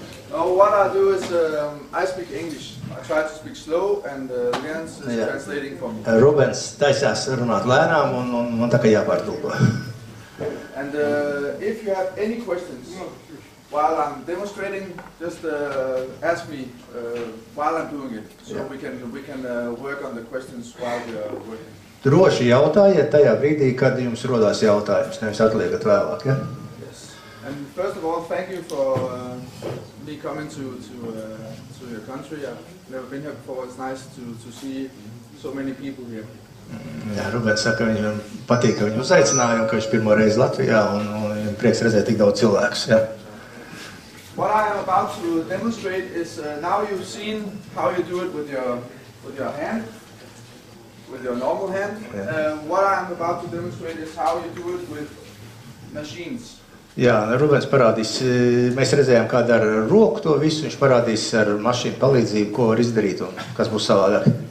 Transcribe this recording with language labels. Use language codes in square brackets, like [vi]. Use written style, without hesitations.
[en] No, what I do is I speak English. I try to speak slow and Jens is translating for me. [lv] Rubens taisās runāt lēnām un man tā kā jāpārtulko. [en] And if you have any questions while I'm demonstrating, just ask me while I'm doing it, so we can work on the questions while we are working. [lv] Droši jautājiet tajā brīdī, kad jums rodās jautājums, nevis atliekat vēlāk, ja? [en] Yes. And first of all, thank you for me coming to your country. I've never been here before. It's nice to see so many people here. [lv] Jā, Rubens saka, viņam patīk, ka viņu uzaicināja un ka viņš pirmo reizi Latvijā un prieks redzēt tik daudz cilvēkus, ja? [en] What I am about to demonstrate is now you've seen how you do it with your hand, with your normal hand. What I am about to demonstrate is how you do it with machines. [lv] Jā, Rubens parādīs, mēs redzējām, kā dara ar roku to visu, viņš parādīs ar mašīnu palīdzību, ko var izdarīt un kas būs savādāk.